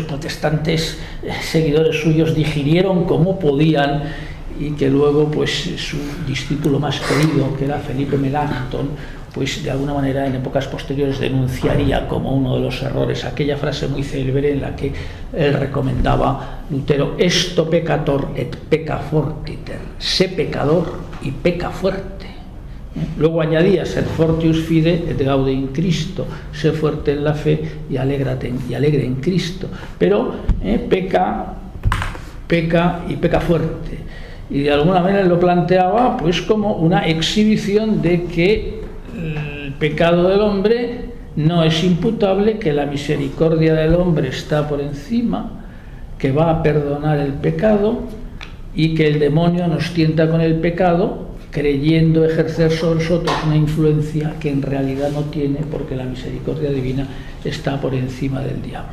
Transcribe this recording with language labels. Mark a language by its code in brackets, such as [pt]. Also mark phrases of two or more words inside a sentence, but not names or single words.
[es] protestantes, seguidores suyos, digirieron como podían y que luego pues su discípulo más querido, que era Felipe Melanchthon, pues de alguna manera en épocas posteriores denunciaría como uno de los errores aquella frase muy célebre en la que él recomendaba Lutero: [la] esto peccator et pecca fortiter, [es] sé pecador y peca fuerte. Luego añadía: [la] sed fortius fide et gaude in Cristo, [es] sé fuerte en la fe y alegre en Cristo. Pero peca y peca fuerte. Y de alguna manera lo planteaba pues como una exhibición de que el pecado del hombre no es imputable, que la misericordia del hombre está por encima, que va a perdonar el pecado y que el demonio nos tienta con el pecado, creyendo ejercer sobre nosotros una influencia que en realidad no tiene, porque la misericordia divina está por encima del diablo.